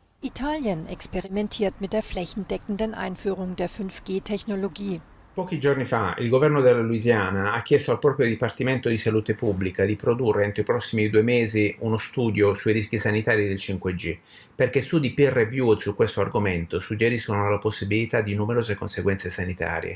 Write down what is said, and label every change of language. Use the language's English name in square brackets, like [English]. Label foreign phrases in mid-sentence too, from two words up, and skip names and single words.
[German] Italien experimentiert mit der flächendeckenden Einführung der 5G-Technologie. [Italian] Pochi giorni fa il governo della Louisiana ha chiesto al proprio Dipartimento di Salute Pubblica di produrre entro i prossimi 2 mesi uno studio sui rischi sanitari del 5G, perché studi [English] peer reviewed [Italian] su questo argomento suggeriscono la possibilità di numerose conseguenze sanitarie.